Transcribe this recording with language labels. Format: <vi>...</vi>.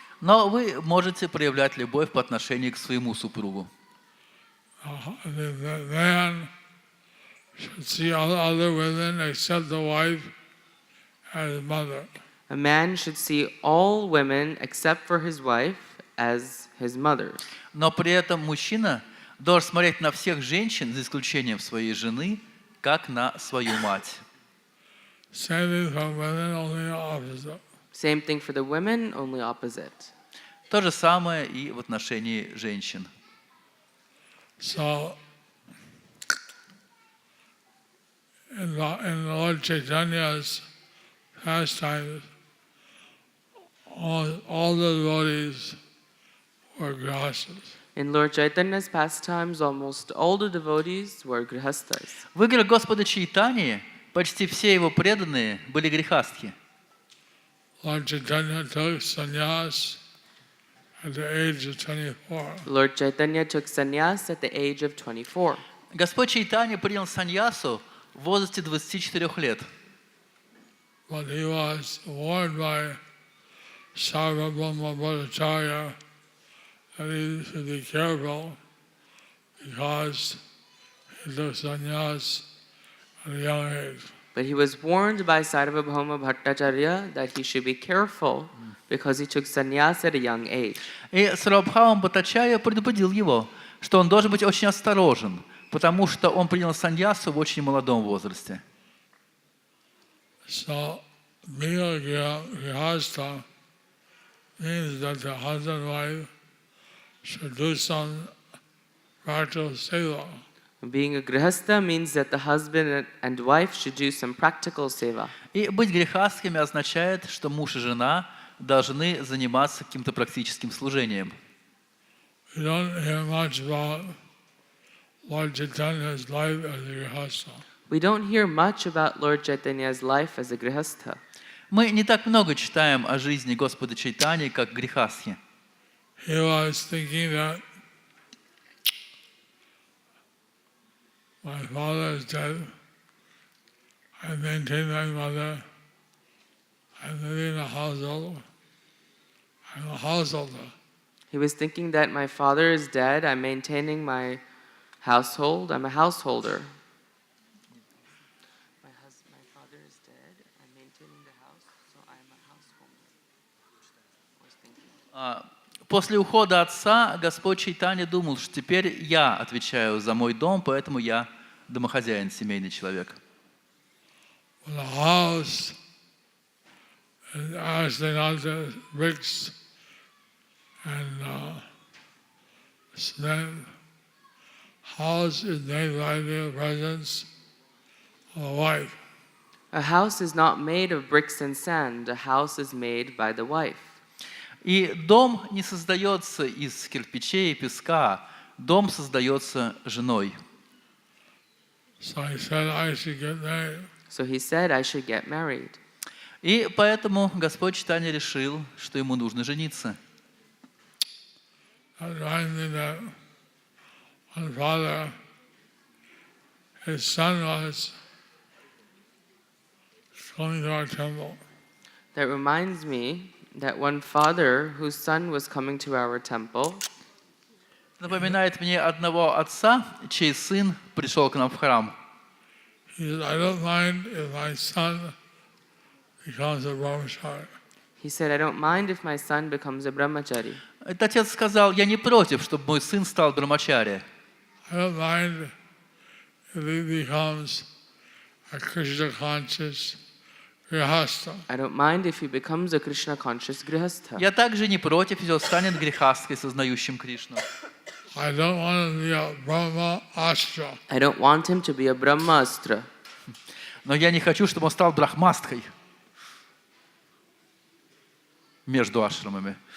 <ru>Но вы можете проявлять любовь по отношению к своему супругу.</ru> <en>The man should see all other women except the wife as mother. A man should see all women except for his wife as his mothers.</en> <ru>Но при этом mужчина должен смотреть на всех женщин, за исключением своей жены, как на свою мать.</ru> <en>Same thing for women, only opposite. Same thing for the women, only opposite.</en> <ru>То же самое и в отношении женщин.</ru> <en>So, in Lord Chaitanya's pastimes, all the devotees were grihastas. In Lord Chaitanya's pastimes, almost all the devotees were grihastas.</en> <ru>В играх Господа Чайтаньи почти все его преданные были грехастки.</ru> <en>Lord Chaitanya took sannyas at the age of 24. Lord Chaitanya took sannyas at the age of 24.</en> <ru>Господь Чайтанья принял саньясу в возрасте 24 лет.</ru> <en>But he was warned by Sarvabhauma Bhattacharya that he should be careful because he took sannyas at a young age. But he was warned by Sarvabhauma Bhattacharya that he should be careful because he took sannyas at a young age.</en> <ru>И Сарвабхаума Бхаттачарья предупредил его, что он должен быть очень осторожен, потому что он принял саньясу в очень молодом возрасте.</ru> <en>So, being a grihastha means that the husband and wife should do some practical seva. Being a grihastha means that the husband and wife should do some practical seva.</en> <ru>И быть грехастхами означает, что муж и жена должны заниматься каким-то практическим служением.</ru> <en>We don't hear much about Lord Chaitanya's life as a grihastha. We don't hear much about Lord Chaitanya's life as a grihastha.</en> <ru>Мы не так много читаем о жизни Господа Чайтаньи, как грехастхи.</ru> <en>He was thinking that my father is dead, I maintain my mother, I'm living in a household, I'm a householder. He was thinking that my father is dead, I'm maintaining my household, I'm a householder. My father is dead, I'm maintaining the house, so I'm a householder.</en> <ru>После ухода отца Господь Чайтанья думал, что теперь я отвечаю за мой дом, поэтому я домохозяин, семейный человек.</ru> <en>The house is actually not the bricks and cement. House is made by the presence of a wife. A house is not made of bricks and sand, a house is made by the wife.</en> <ru>И дом не создается из кирпичей и песка, дом создается женой.</ru> <en>So he said I should get married. So he said I should get married.</en> <ru>И поэтому Господь Чайтанья решил, что ему нужно жениться.</ru> <en>That reminds me that one father, his son was coming to our temple. That reminds me that one father whose son was coming to our temple</en> <ru>Напоминает мне одного отца, чей сын пришел к нам в храм.</ru> <en>He said, I don't mind if my son becomes a brahmachari. He said, I don't mind if my son becomes a brahmachari.</en> <ru>Этот отец сказал, я не против, чтобы мой сын стал брамачари.</ru> <en>I don't mind if he becomes a Krishna conscious grihastha. I don't mind if he becomes a Krishna conscious grihastha.</en> <ru>Я также не против, если он станет грехасткой, сознающим Кришну.</ru> <en>I don't want to be a Brahma Astra. I don't want him to be a brahmastra.</en> <ru>Но я не хочу, чтобы он стал брахмасткой между ашрамами.</ru>